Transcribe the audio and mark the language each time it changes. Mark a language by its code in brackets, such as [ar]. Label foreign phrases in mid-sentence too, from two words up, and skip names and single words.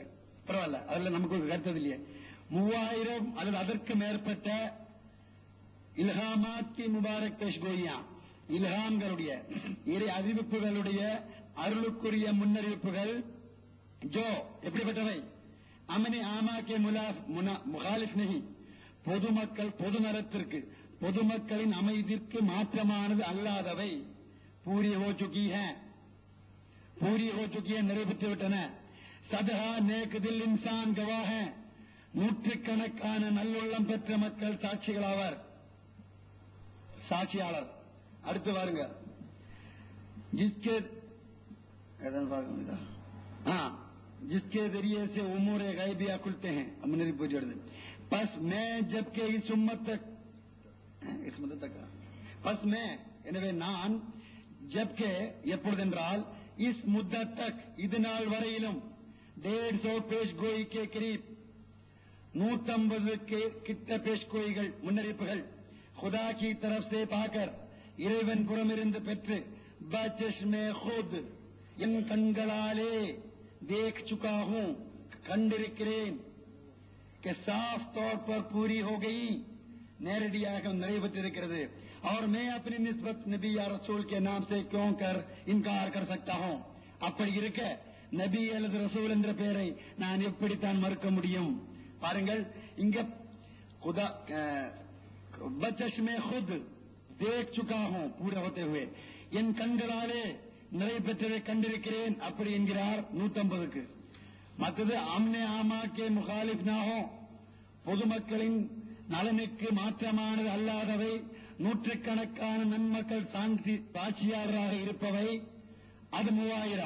[ta] பரவாயில்ல, அதுல நமக்கு கருத்தது இல்லையே. 3000 அல்லது அதற்கு மேற்பட்ட [ur] الہاماتِ مبارک پیشگوئیاں [ta] இல்ஹாம்களுடைய இறை அறிவிப்புகளுடைய அருளுக்குரிய முன்னறிவிப்புகள் ஜோ எப்படிப்பட்டவை [ur] امنِ عامہ کے مخالف نہیں [ta] பொதுமக்கள் பொதுநலத்திற்கு பொதுமக்களின் அமைதிக்கு மாற்றமானது அல்லாதவை [ur] پوری ہو چکی [ta] நிறைவேற்றி விட்டன. [ur] صدہا نیک دل انسان گواہ [ta] நூற்றுக்கணக்கான நல்லுள்ளம் பெற்ற மக்கள் சாட்சிகளாவர். சாட்சியாளர். அடுத்து பாருங்க. [ur] جس کے ذریعے سے امور غیبیہ کھلتے ہیں. بس میں جبکہ اس امت تک بس میں [ta] எனவே நான் ஜப்கே எப்பொழுதென்றால் [ur] اس مدت تک [ta] இது நாள் வரையிலும் 150 [ur] پیش گوئی کے قریب [ta] 150 கிட்ட பேஷ் கோய்கள் முன்னறிவிப்புகள் [ur] خدا کی طرف سے پاکر [ta] இறைவன் புறமிருந்து பெற்று [ur] بچشمِ خود [ta] என் கண்களாலே [ur] دیکھ چکا ہوں [ta] கண்டிருக்கிறேன் [ur] کہ صاف طور پر پوری ہو گئی [ta] நேரடியாக நிறைவேற்றிருக்கிறது. [ur] اور میں اپنی نسبت نبی یا رسول کے نام سے کیونکر انکار کر سکتا ہوں. [ta] அப்படி இருக்க நபி அல்லது ரசூல் என்ற பெயரை நான் எப்படித்தான் மறுக்க முடியும். பாருங்கள் இங்க [ur] خدا بچشمِ خود دیکھ چکا ہوں پورے ہوتے ہوئے [ta] என் கண்களாலே நிறைவேற்றதை கண்டிருக்கிறேன் அப்படி என்கிறார் 150க்கு. மற்றது [ur] امنِ عامہ کے مخالف نہیں [ta] பொதுமக்களின் நலனுக்கு மாற்றமானது அல்லாதவை நூற்றுக்கணக்கான நன்மக்கள் சாட்சியாளராக இருப்பவை அது 3000.